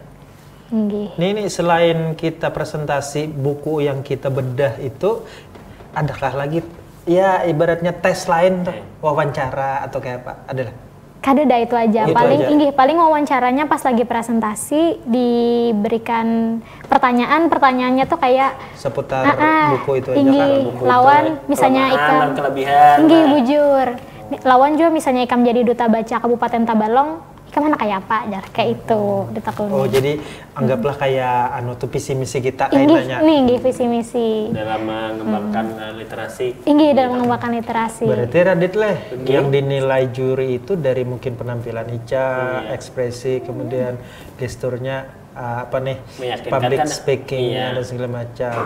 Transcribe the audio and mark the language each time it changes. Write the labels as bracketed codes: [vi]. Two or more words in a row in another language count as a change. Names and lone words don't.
[id] Ini selain kita presentasi buku yang kita bedah itu, adakah lagi ya ibaratnya tes lain tuh, wawancara atau kayak apa? Adalah? [bjn] Kada itu aja. [id] Paling wawancaranya pas lagi presentasi diberikan pertanyaannya tuh kayak seputar buku itu aja kan. [bjn] Lawan misalnya Ikam kelebihan. Bujur. Lawan juga misalnya Ikam jadi duta baca Kabupaten Tabalong, Ikam anak kayak apa? Kayak itu ditakuni. Oh, [id] jadi anggaplah kayak tuh visi misi kita kayaknya. Nih, visi misi. Dalam mengembangkan literasi. Dalam mengembangkan literasi. Berarti Radit yang dinilai juri itu dari mungkin penampilan Ica, ekspresi, kemudian gesturnya [en] public speakingnya [id] dan segala macam.